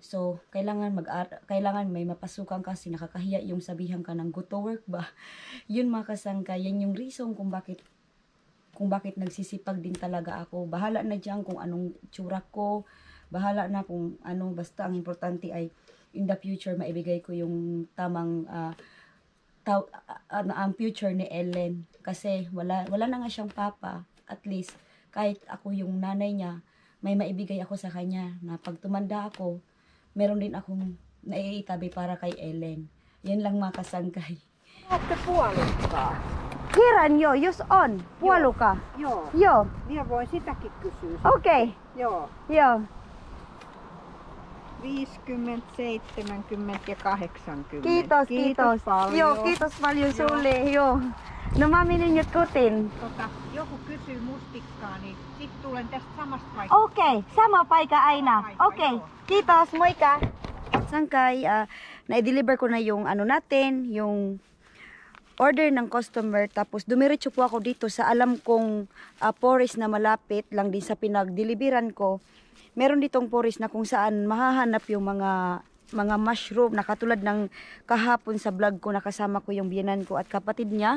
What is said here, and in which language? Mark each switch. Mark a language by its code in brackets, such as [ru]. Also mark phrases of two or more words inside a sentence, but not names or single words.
[tl] So, kailangan may mapasukan kasi nakakahiya yung sabihan ka ng [en] go to work [tl] ba. Yun mga kasangkay, yan yung reason kung bakit nagsisipag din talaga ako. Bahala na dyan kung anong tsura ko. Bahala na kung ano. Basta ang importante ay [en] in the future [tl] maibigay ko yung tamang ang future ni Ellen. Kasi wala na nga siyang papa. [en] At least [tl] kahit ako yung nanay niya, may maibigay ako sa kanya na pag tumanda ako, meron din akong naiitabi para kay Ellen. Yan lang mga kasangkay. [fi] Olette puolukkaa? Kiran jo, jos on. Puoluka. Joo. Joo. Minä voin sitäkin kysyä. Okei. Joo. Joo. 50, 70 ja 80. Kiitos. Paljon. Joo, kiitos paljon sulle. Joo. No mä menin nyt kotiin. Joku kysyy mustikkaa, niin sit tulen tästä samasta paikasta. Okay, sama paikka aina. Okay, kiitos, moika. [tl] Sangkay, na-deliver ko na yung ano natin, yung order ng customer. Tapos dumiretso po ako dito sa alam kong forest na malapit lang din sa pinag-deliveran ko. Meron ditong forest na kung saan mahahanap yung mga mushroom na katulad ng kahapon sa vlog ko, nakasama ko yung biyanan ko at kapatid niya.